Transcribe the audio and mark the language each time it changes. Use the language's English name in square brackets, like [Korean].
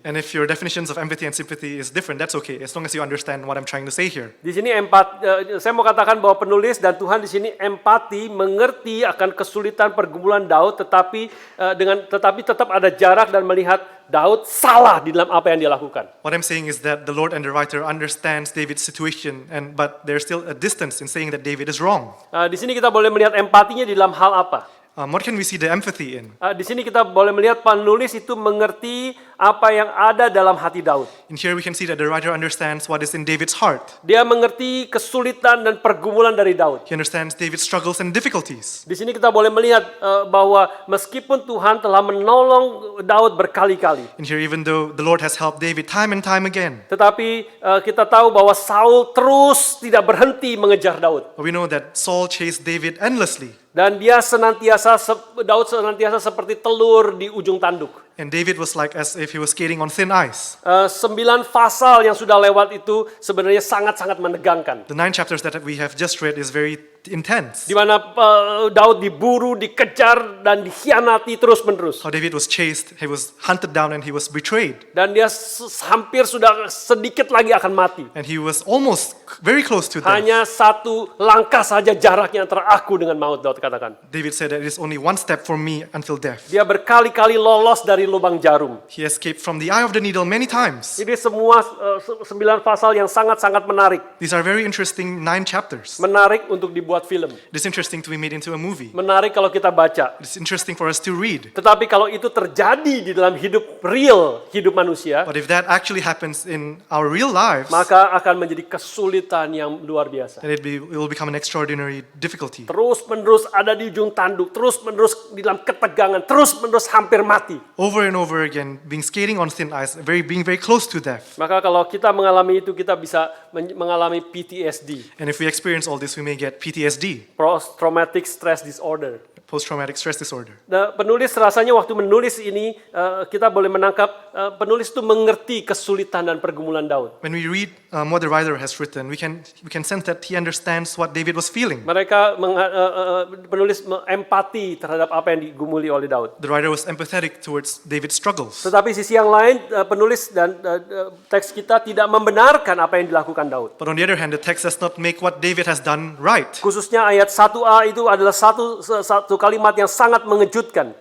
[English] And if your definitions of empathy and sympathy is different, that's okay, as long as you understand what I'm trying to say here. [Indonesian] Di sini saya mau katakan bahwa penulis dan Tuhan di sini empati, mengerti akan kesulitan pergumulan Daud, tetapi tetap ada jarak dan melihat Daud salah di dalam apa yang dia lakukan. [English] What I'm saying is that the Lord and the writer understands David's situation, but there's still a distance in saying that David is wrong. [Indonesian] Di sini kita boleh melihat empatinya di dalam hal apa? [English] What can we see the empathy in? [Indonesian] Di sini kita boleh melihat penulis itu mengerti apa yang ada dalam hati Daud. [English] In here we can see that the writer understands what is in David's heart. [Indonesian] Dia mengerti kesulitan dan pergumulan dari Daud. [English] He understands David's struggles and difficulties. [Indonesian] Di sini kita boleh melihat bahwa meskipun Tuhan telah menolong Daud berkali-kali, [English] In here, even though the Lord has helped David time and time again, [Indonesian] tetapi kita tahu bahwa Saul terus tidak berhenti mengejar Daud. [English] we know that Saul chased David endlessly. [Indonesian] Dan Daud senantiasa seperti telur di ujung tanduk. [English] And David was like as if he was skating on thin ice. [Indonesian] 9 pasal yang sudah lewat itu sebenarnya sangat-sangat menegangkan. [English] The 9 chapters that we have just read is very intense. [Indonesian] Di mana Daud diburu, dikejar, dan dikhianati terus-menerus. [English] How David was chased, he was hunted down, and he was betrayed. [Indonesian] Dan dia hampir sudah sedikit lagi akan mati. [English] And he was almost very close to death. [Indonesian] Hanya satu langkah saja jaraknya antara aku dengan maut, Daud katakan. [English] David said that it is only one step for me until death. [Indonesian] Dia berkali-kali lolos dari lubang jarum. [English] He escaped from the eye of the needle many times. [Indonesian] Ini semua 9 pasal yang sangat-sangat menarik. [English] These are very interesting 9 chapters. [Indonesian] Menarik untuk dibuat dibuat film. [English] It's interesting to be made into a movie. [Indonesian] Menarik kalau kita baca. [English] It's interesting for us to read. [Indonesian] Tetapi kalau itu terjadi di dalam hidup real, hidup manusia, [English] But if that actually happens in our real lives, [Indonesian] maka akan menjadi kesulitan yang luar biasa. [English] then it will become an extraordinary difficulty. [Indonesian] Terus-menerus ada di ujung tanduk, terus-menerus di dalam ketegangan, terus-menerus hampir mati. [English] Over and over again, being skating on thin ice, being very close to death. [Indonesian] Maka kalau kita mengalami itu, kita bisa mengalami PTSD, [English] And if we experience all this, we may get PTSD, Post-Traumatic Stress Disorder. post-traumatic stress disorder. [Indonesian] Nah, penulis rasanya waktu menulis ini, kita boleh menangkap penulis itu mengerti kesulitan dan pergumulan Daud. [English] When we read what the writer has written, we can sense that he understands what David was feeling. [Indonesian] Mereka penulis empati terhadap apa yang digumuli oleh Daud. [English] The writer was empathetic towards David's struggles. [Indonesian] Tetapi sisi yang lain, penulis dan teks kita tidak membenarkan apa yang dilakukan Daud. [English] But on the other hand, the text does not make what David has done right. [Indonesian] Khususnya ayat 1a itu adalah satu kalimat yang sangat mengejutkan.